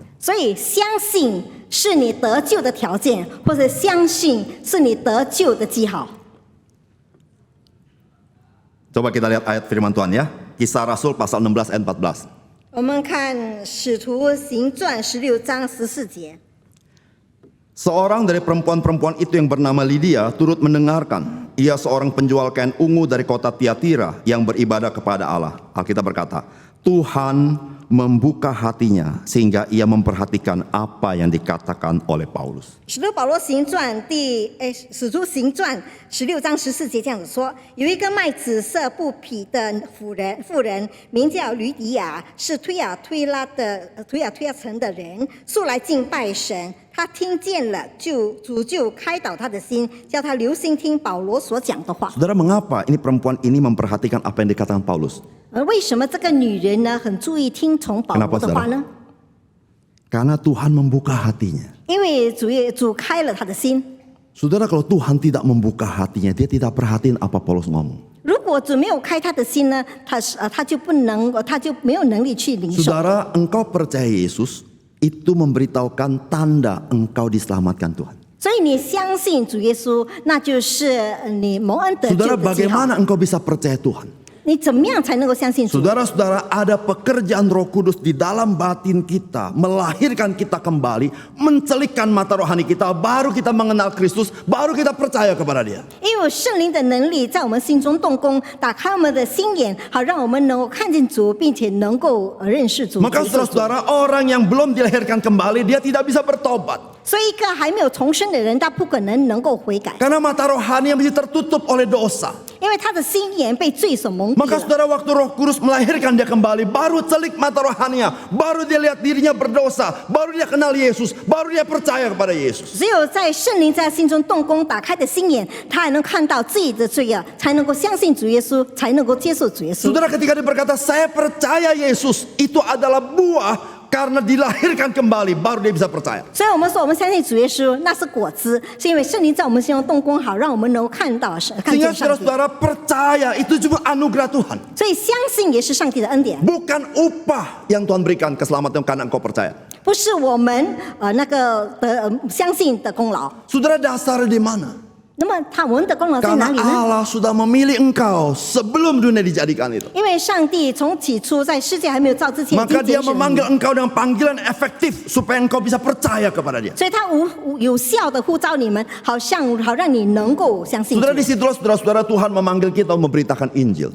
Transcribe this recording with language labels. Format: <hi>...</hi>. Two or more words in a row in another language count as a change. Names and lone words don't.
<zh>所以，相信是你得救的条件，或者相信是你得救的记号。</zh> <id>Coba kita lihat ayat firman Tuhan ya. Kisah Rasul pasal 16 ayat 14.</id> <zh>我们看《使徒行传》16章14节。</zh> <id>Seorang dari perempuan-perempuan itu yang bernama Lydia turut mendengarkan. Ia seorang penjual kain ungu dari kota Tiatira yang beribadah kepada Allah. Alkitab berkata, Tuhan membuka hatinya sehingga ia memperhatikan apa yang dikatakan oleh Paulus.</id> <zh>使徒保罗行传使徒行传16章14节这样子说：有一个卖紫色布匹的妇人，名叫吕底亚，是推亚推拉城的人，素来敬拜神。他听见了，主就开导他的心，叫他留心听保罗所讲的话。</zh> <id>Saudara, mengapa ini perempuan ini memperhatikan apa yang dikatakan Paulus?</id> <zh>而为什么这个女人呢很注意听从保罗的话呢？</zh> <id>Karena Tuhan membuka hatinya.</id> <zh>因为主开了他的心。</zh> <id>Saudara, kalau Tuhan tidak membuka hatinya, dia tidak perhatiin apa Paulus ngomong.</id> <zh>如果主没有开他的心呢，他就没有能力去领受。</zh> <id>Saudara, engkau percaya Yesus, itu memberitahukan tanda engkau diselamatkan Tuhan.</id> <zh>所以你相信主耶稣，那就是你蒙恩得救</zh> <id>Saudara,</id> <zh>的记号。</zh> <id>bagaimana engkau bisa percaya Tuhan?</id> <zh>你怎么样才能够相信主？</zh> <id>Saudara-saudara, ada pekerjaan Roh Kudus di dalam batin kita, melahirkan kita kembali, mencelikkan mata rohani kita, baru kita mengenal Kristus, baru kita percaya kepada Dia.</id> <zh>因为有圣灵的能力在我们心中动工，打开我们的心眼，好让我们能够看见主，并且能够认识主。</zh> <id>Maka saudara-saudara, orang yang belum dilahirkan kembali, dia tidak bisa bertobat.</id> <zh>所以一个还没有重生的人，他不可能够悔改，</zh> <id>Karena mata rohani yang masih tertutup oleh dosa.</id> <zh>因为他的心眼被罪所蒙蔽</zh> <id>Maka</id> <zh>了。</zh> <id>saudara, waktu Roh Kudus melahirkan dia kembali, baru celik mata rohaninya, baru dia lihat dirinya berdosa, baru dia kenal Yesus, baru dia percaya kepada Yesus.</id> <zh>只有在圣灵在心中动工打开的心眼，他还能看到自己的罪恶，才能够相信主耶稣，才能够接受主耶稣。</zh> <id>Saudara, ketika dia berkata saya percaya Yesus, itu adalah buah karena dilahirkan kembali, baru dia bisa percaya.</id> <zh>所以我们说我们相信主耶稣，那是果子，是因为圣灵在我们心中动工好，让我们能够看到看</zh> <id>Sehingga</id> <zh>见上帝。</zh> <id>saudara-saudara percaya itu cuma anugerah Tuhan,</id> <zh>所以相信也是上帝的恩典，</zh> <id>bukan upah yang Tuhan berikan keselamatan karena engkau percaya.</id> <zh>不是我们相信的功劳。</zh> <id>Saudara, dasarnya di mana?</id> <zh>那么我们的功劳在哪</zh> <id>Karena</id> <zh>里呢？</zh> <id>Allah sudah memilih engkau sebelum dunia dijadikan itu.</id> <zh>因为上帝从起初在世界还没有造之前已</zh> <id>Maka</id> <zh>经</zh> <id>dia</id> <zh>拣选了</zh> <id>memanggil</id> <zh>你，</zh> <id>engkau dengan panggilan efektif supaya engkau bisa percaya kepada dia.</id> <zh>所以他有效的呼召你们，好让你能够相信主。</zh> <id>Saudara, disitulah saudara-saudara Tuhan memanggil kita untuk memberitakan Injil.</id>